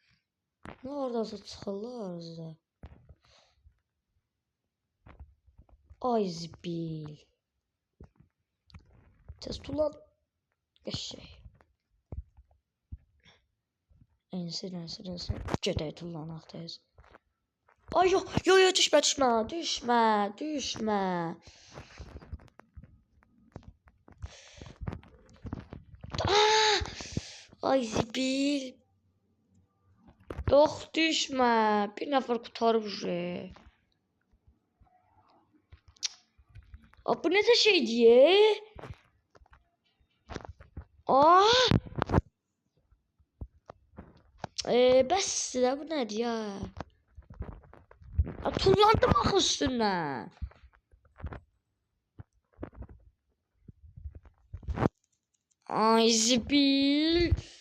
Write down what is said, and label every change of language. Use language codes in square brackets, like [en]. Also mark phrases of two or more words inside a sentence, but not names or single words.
[az] Ne orada çıxırlar sizə? Ay zibil. Tez tullan. [tr] Eşek. Ensin. [az] Gedək tullanaq tez. Ay [tr] yok düşme. Aa! [az] Ay zibil. [tr] Yok düşme. [az] Bir nəfər kurtarıb uje. [tr] Bu ne de şey diye? Aa! [az] Bəs də bu nədir ya? Tullandım axı üstündən. Ay zibil.